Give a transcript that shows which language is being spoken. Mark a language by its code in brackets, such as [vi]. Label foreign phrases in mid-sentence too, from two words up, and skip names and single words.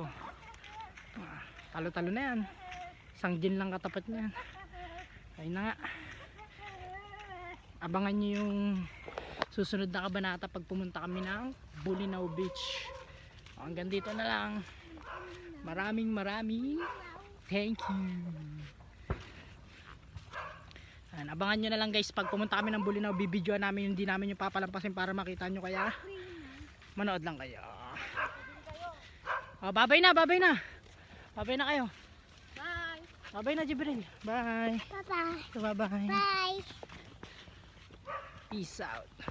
[tl] Talo-talo na yan. Isang gin lang katapat niyan. Ayun na nga. Abangan nyo yung susunod na kabanata pag pumunta kami ng Bolinao Beach. Hanggang dito na lang. Maraming thank you. Abangan nyo na lang guys, pag pumunta kami ng Bolinao, bibidyoan namin yung di namin yung papalampasin para makita nyo, kaya manood lang kayo. Oh, babay na kayo. Bye. Babay na, Jibril. Bye. Bye-bye. Bye. Bye. [en] Peace out.